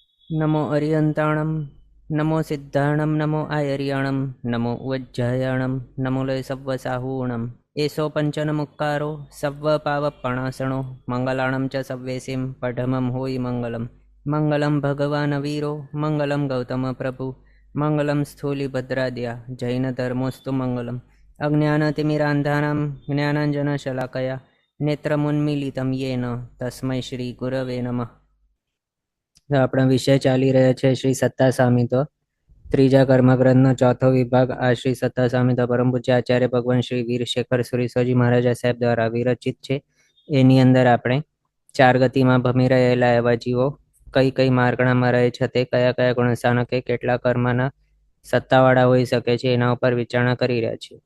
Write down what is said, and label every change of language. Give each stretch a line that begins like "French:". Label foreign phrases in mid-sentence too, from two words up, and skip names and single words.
Prakrit languages: नमो अरियन्ताणं नमो सिद्धाणं नमो आयर्याणं नमो उज्जयाणं नमो लय सव्वसाहूणम् एषो पञ्चनमुक्कारो सव्वपावपणासणो मङ्गलाणं च सव्वेसिं पठमं होयि मङ्गलं
Sanskrit: मङ्गलं भगवान् वीरो मङ्गलं गौतमप्रभु मङ्गलं स्थूलिभद्राद्या जैनधर्मोऽस्तु मङ्गलम् अज्ञानतिमिरान्धानां ज्ञानाञ्जनशलाकया नेत्रमुन्मीलितं येन तस्मै श्रीगुरवे नमः।
Gujarati: આપણા વિષય ચાલી રહ્યા છે શ્રી સત્તા સામિતો ત્રીજા કર્મગ્રંથનો ચોથો વિભાગ। આ શ્રી સત્તા સામિતો પરમ પૂજ્ય આચાર્ય ભગવાન શ્રી વીરશેખર સુરીશ્વરજી મહારાજા સાહેબ દ્વારા વિરચિત છે। એની અંદર આપણે ચાર ગતિમાં ભમી રહેલા એવા જીવો કઈ કઈ માર્ગણામાં રહે છે, તે કયા કયા ગુણસ્થાનકે કેટલા કર્મના સત્તાવાળા હોઈ શકે છે, એના ઉપર વિચારણા કરી રહ્યા છીએ।